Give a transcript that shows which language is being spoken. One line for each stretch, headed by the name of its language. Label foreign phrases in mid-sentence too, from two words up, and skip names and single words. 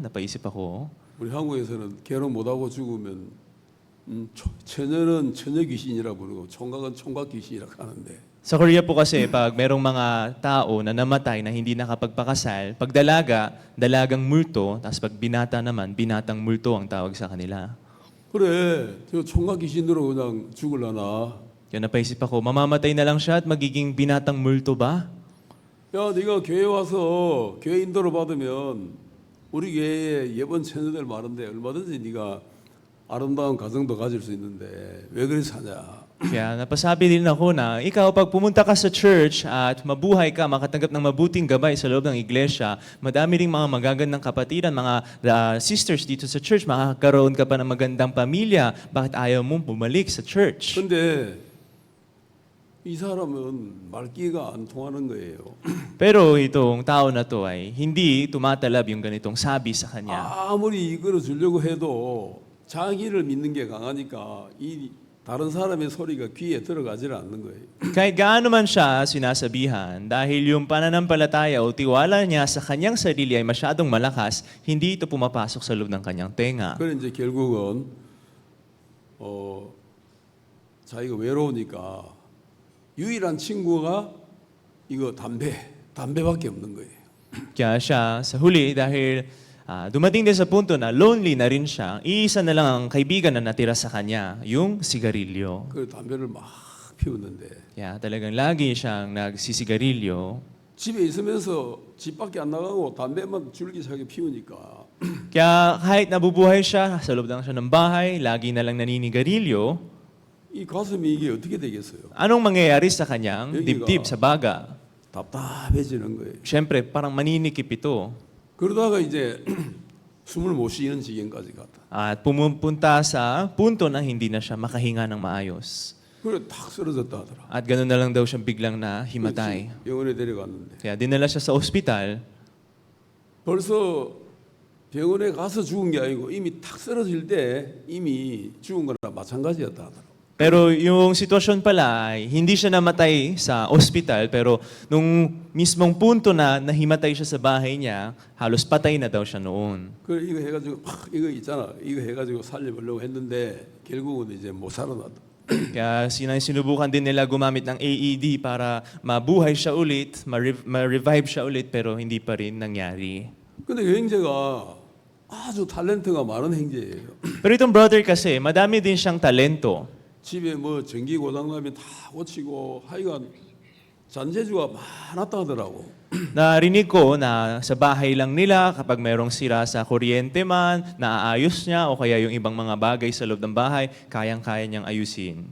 Filipino: Napaisip ako.
Korean: 우리 한국에서는 결혼 못하고 죽으면 처녀는 처녀 귀신이라 부르고 총각은 총각 귀신이라고 하는데
Filipino: Sa Korea po kasi, pag merong mga tao na namatay na hindi nakapagpakasal, pag dalaga, dalagang multo, tapos pag binata naman, binatang multo ang tawag sa kanila.
Korean: 그래 저 총각 귀신으로 그냥 죽을라나
Filipino: Kaya napaisip ako, mamamatay na lang siya at magiging binatang multo ba?
Korean: 야 네가 교회 와서 교회 인도를 받으면 우리 교회에 예쁜 처녀들 많은데 얼마든지 네가 아름다운 가정도 가질 수 있는데 왜 그리 사냐
Filipino: Kaya napasabi din ako na ikaw pag pumunta ka sa church at mabuhay ka, makatanggap ng mabuting gabay sa loob ng iglesia, madami ring mga magagandang kapatiran, mga sisters dito sa church, makakaroon ka pa ng magandang pamilya. Bakit ayaw mong bumalik sa church?
Korean: 근데 이 사람은 말귀가 안 통하는 거예요.
Filipino: Pero itong tao na to ay hindi tumatalab yung ganitong sabi sa kanya.
Korean: 아무리 이끌어 주려고 해도 자기를 믿는 게 강하니까 이 다른 사람의 소리가 귀에 들어가질 않는 거예요.
Filipino: Kahit gaano man siya sinasabihan, dahil yung pananampalataya o tiwala niya sa kanyang sarili ay masyadong malakas, hindi ito pumapasok sa loob ng kanyang tenga.
Korean: 그래 이제 결국은 자기가 외로우니까 유일한 친구가 이거 담배밖에 없는 거예요.
Filipino: Kaya siya sa huli dahil dumating din sa punto na lonely na rin siya, iisa na lang ang kaibigan na natira sa kanya, yung sigarilyo.
Korean: 그 담배를 막 피우는데
Filipino: Kaya talagang lagi siyang nagsisigarilyo.
Korean: 집에 있으면서 집 밖에 안 나가고 담배만 줄기차게 피우니까
Filipino: Kaya kahit nabubuhay siya, sa loob lang siya ng bahay, lagi na lang naninigarilyo,
Korean: 이 가슴이 이게 어떻게 되겠어요?
Filipino: anong mangyayari sa kanyang dibdib, sa baga?
Korean: 답답해지는 거예요.
Filipino: Siyempre, parang maninikip ito.
Korean: 그러다가 이제 숨을 못 쉬는 지경까지 갔다.
Filipino: At pumupunta sa punto na hindi na siya makahinga ng maayos.
Korean: 그래 탁 쓰러졌다 하더라.
Filipino: At gano'n na lang daw siyang biglang na himatay.
Korean: 병원에 데려갔는데
Filipino: Kaya dinala siya sa ospital.
Korean: 벌써 병원에 가서 죽은 게 아니고 이미 탁 쓰러질 때 이미 죽은 거나 마찬가지였다 하더라.
Filipino: Pero yung sitwasyon pala ay hindi siya namatay sa ospital pero nung mismong punto na nahimatay siya sa bahay niya, halos patay na daw siya noon.
Korean: 그 이거 해가지고 막 이거 있잖아. 이거 해가지고 살려보려고 했는데 결국은 이제 못 살아났다.
Filipino: Kaya sinubukan din nila gumamit ng AED para mabuhay siya ulit, ma-revive siya ulit pero hindi pa rin nangyari.
Korean: 근데 이 형제가 아주 탤런트가 많은 형제예요.
Filipino: Pero itong brother kasi, madami din siyang talento.
Korean: 집에 뭐 전기 고장나면 다 고치고 하여간 잔재주가 많았다 하더라고.
Filipino: Narinig ko na sa bahay lang nila, kapag mayroong sira sa kuryente man, naaayos niya o kaya yung ibang mga bagay sa loob ng bahay, kayang-kaya niyang ayusin.